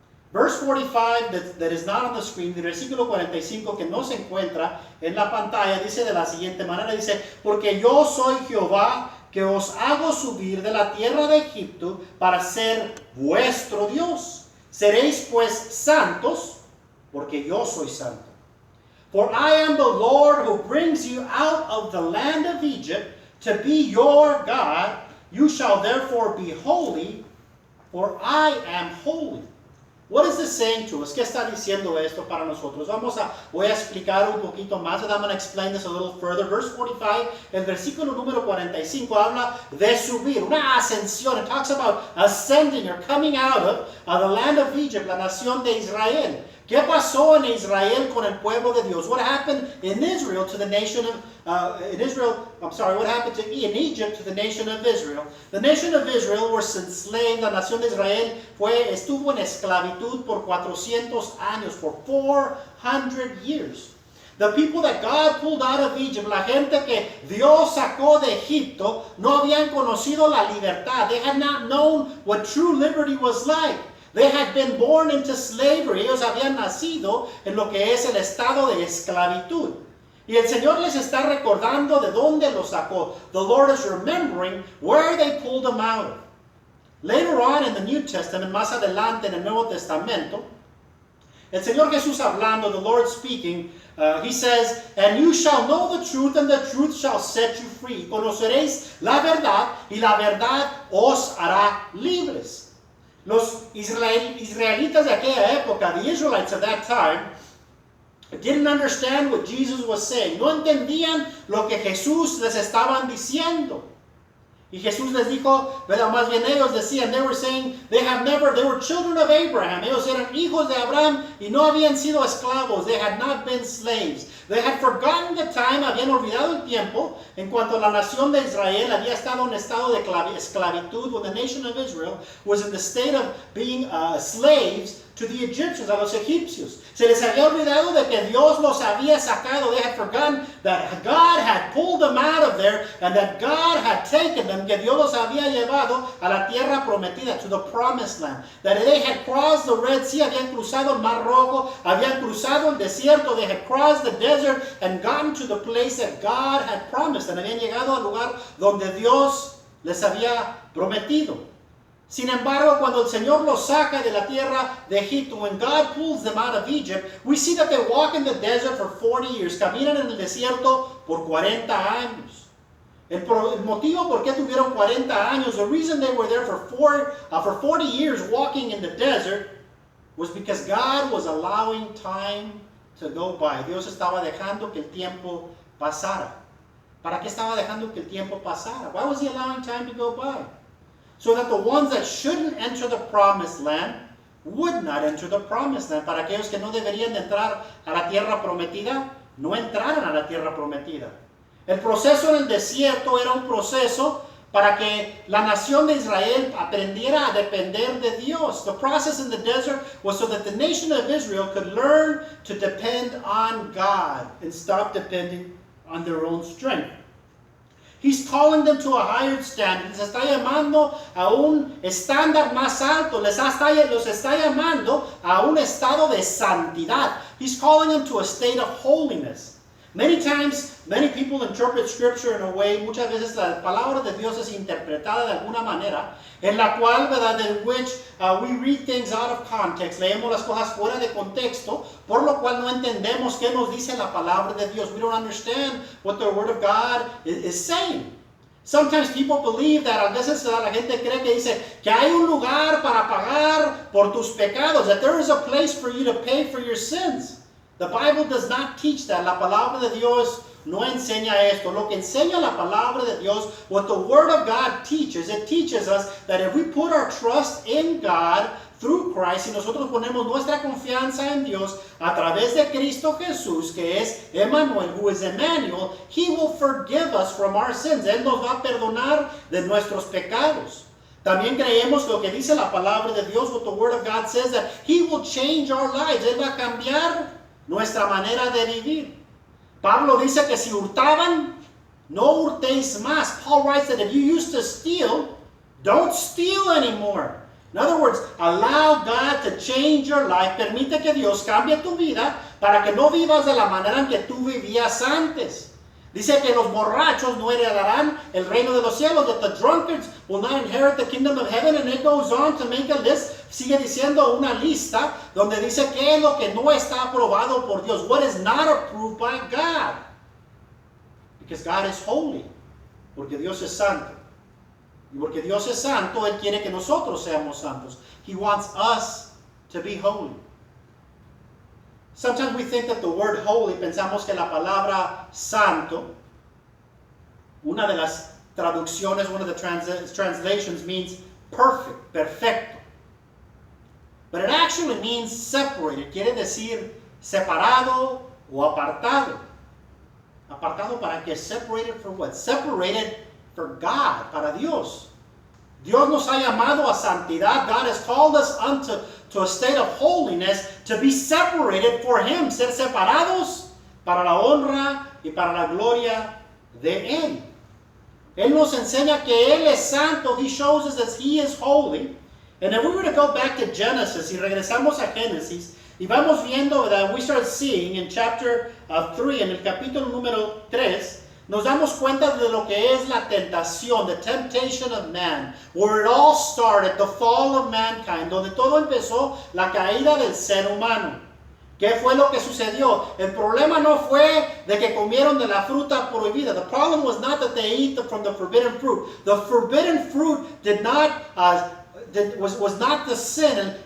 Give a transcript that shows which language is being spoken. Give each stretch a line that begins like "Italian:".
English: Verse 45 that is not on the screen,
Spanish: el versículo 45 que no se encuentra en la pantalla, dice de la siguiente manera, dice, porque yo soy Jehová que os hago subir de la tierra de Egipto para ser vuestro Dios. Seréis pues santos, porque yo soy santo.
English: For I am the Lord who brings you out of the land of Egypt to be your God. You shall therefore be holy, for I am holy. What is this saying to us?
Spanish: ¿Qué está diciendo esto para nosotros? Voy a explicar un poquito más.
English: I'm going to explain this a little further. Verse 45,
Spanish: el versículo número 45 habla de subir, una ascensión.
English: It talks about ascending or coming out of the land of Egypt,
Spanish: la nación de Israel. ¿Qué pasó en Israel con el pueblo de Dios?
English: What happened in Israel to the nation of what happened in Egypt to the nation of Israel? The nation of Israel was enslaved.
Spanish: La nación de Israel estuvo en esclavitud por 400 años,
English: for 400 years. The people that God pulled out of Egypt,
Spanish: la gente que Dios sacó de Egipto, no habían conocido la libertad.
English: They had not known what true liberty was like. They had been born into slavery.
Spanish: Ellos habían nacido en lo que es el estado de esclavitud. Y el Señor les está recordando de dónde los sacó.
English: The Lord is remembering where they pulled them out of. Later on in the New Testament,
Spanish: más adelante en el Nuevo Testamento, el Señor Jesús hablando,
English: the Lord speaking, he says, and you shall know the truth, and the truth shall set you free.
Spanish: Conoceréis la verdad, y la verdad os hará libres. Los israelitas de aquella época,
English: the Israelites of that time, didn't understand what Jesus was saying.
Spanish: No entendían lo que Jesús les estaban diciendo. Y Jesús les dijo, ¿verdad? Más bien ellos decían,
English: they were saying, they were children of Abraham.
Spanish: Ellos eran hijos de Abraham y no habían sido esclavos.
English: They had not been slaves. They had forgotten the time,
Spanish: habían olvidado el tiempo en cuanto la nación de Israel había estado en estado de esclavitud,
English: when the nation of Israel was in the state of being slaves to the Egyptians,
Spanish: a los egipcios. Se les había olvidado de que Dios los había sacado.
English: They had forgotten that God had pulled them out of there and that God had taken them,
Spanish: que Dios los había llevado a la tierra prometida,
English: to the promised land. That they had crossed the Red Sea,
Spanish: habían cruzado el Mar Rojo, habían cruzado el desierto,
English: they had crossed the desert and gotten to the place that God had promised.
Spanish: And habían llegado al lugar donde Dios les había prometido. Sin embargo, cuando el Señor los saca de la tierra de Egipto,
English: when God pulls them out of Egypt, we see that they walk in the desert for 40 years.
Spanish: Caminan en el desierto por 40 años. El motivo por qué tuvieron 40 años,
English: the reason they were there for 40 years walking in the desert, was because God was allowing time to go by.
Spanish: Dios estaba dejando que el tiempo pasara. ¿Para qué estaba dejando que el tiempo pasara?
English: Why was He allowing time to go by? So that the ones that shouldn't enter the promised land would not enter the promised land.
Spanish: Para aquellos que no deberían de entrar a la tierra prometida, no entraran a la tierra prometida. El proceso en el desierto era un proceso para que la nación de Israel aprendiera a depender de Dios.
English: The process in the desert was so that the nation of Israel could learn to depend on God and stop depending on their own strength. He's calling them to a higher standard.
Spanish: Les está llamando a un estándar más alto. Los está llamando a un estado de santidad.
English: He's calling them to a state of holiness. Many times, many people interpret Scripture in a way,
Spanish: muchas veces la palabra de Dios es interpretada de alguna manera, en la cual, ¿verdad?,
English: in which we read things out of context,
Spanish: leemos las cosas fuera de contexto, por lo cual no entendemos qué nos dice la palabra de Dios.
English: We don't understand what the Word of God is saying. Sometimes people believe that,
Spanish: a veces la gente cree que dice que hay un lugar para pagar por tus pecados,
English: that there is a place for you to pay for your sins. The Bible does not teach that.
Spanish: La palabra de Dios no enseña esto. Lo que enseña la palabra de Dios,
English: what the Word of God teaches, it teaches us that if we put our trust in God through Christ,
Spanish: y nosotros ponemos nuestra confianza en Dios a través de Cristo Jesús, que es Emmanuel,
English: who is Emmanuel, He will forgive us from our sins.
Spanish: Él nos va a perdonar de nuestros pecados. También creemos lo que dice la palabra de Dios,
English: what the Word of God says, that He will change our lives.
Spanish: Él va a cambiar nuestra manera de vivir. Pablo dice que si hurtaban, no hurtéis más.
English: Paul writes that if you used to steal, don't steal anymore. In other words, allow God to change your life.
Spanish: Permite que Dios cambie tu vida para que no vivas de la manera en que tú vivías antes. Dice que los borrachos no heredarán el reino de los cielos,
English: that the drunkards will not inherit the kingdom of heaven, and it goes on to make a list.
Spanish: Sigue diciendo una lista donde dice qué es lo que no está aprobado por Dios.
English: What is not approved by God. Because God is holy.
Spanish: Porque Dios es santo. Y porque Dios es santo, Él quiere que nosotros seamos santos.
English: He wants us to be holy. Sometimes we think that the word holy,
Spanish: pensamos que la palabra santo, una de las traducciones,
English: one of the translations means perfect, perfecto. But it actually means separated.
Spanish: Quiere decir separado o apartado. ¿Apartado para qué?
English: Separated for what? Separated for God,
Spanish: para Dios. Dios nos ha llamado a santidad.
English: God has called us to a state of holiness, to be separated for Him.
Spanish: Ser separados para la honra y para la gloria de Él. Él nos enseña que Él es santo.
English: He shows us that He is holy. And if we were to go back to Genesis,
Spanish: y regresamos a Génesis, y vamos viendo
English: that we start seeing in chapter 3,
Spanish: en el capítulo número 3, nos damos cuenta de lo que es la tentación,
English: the temptation of man, where it all started, the fall of mankind,
Spanish: donde todo empezó, la caída del ser humano. ¿Qué fue lo que sucedió? El problema no fue de que comieron de la fruta prohibida.
English: The problem was not that they ate from the forbidden fruit. The forbidden fruit did not was not the sin.